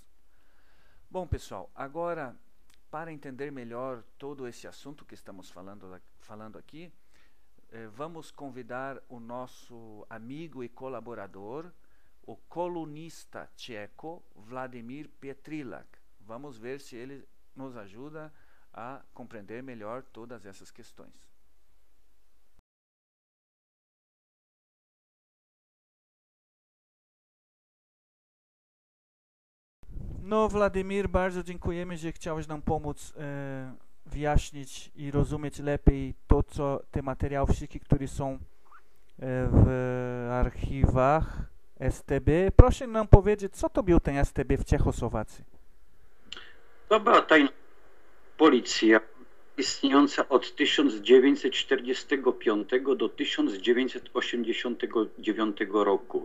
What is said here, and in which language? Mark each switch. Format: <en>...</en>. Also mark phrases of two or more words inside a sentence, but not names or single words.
<pt>Bom, pessoal, agora, para entender melhor todo esse assunto que estamos falando aqui, vamos convidar o nosso amigo e colaborador, o colunista tcheco Vladimir Petrilak. Vamos ver se ele nos ajuda a compreender melhor todas essas questões.</pt> <pl>No, Wladimir, bardzo dziękujemy, że chciałeś nam pomóc wyjaśnić i rozumieć lepiej to, co te materiały wszystkie, które są w archiwach STB. Proszę nam powiedzieć, co to był ten STB w Czechosłowacji? To była tajna policja istniejąca od 1945 do 1989 roku.</pl>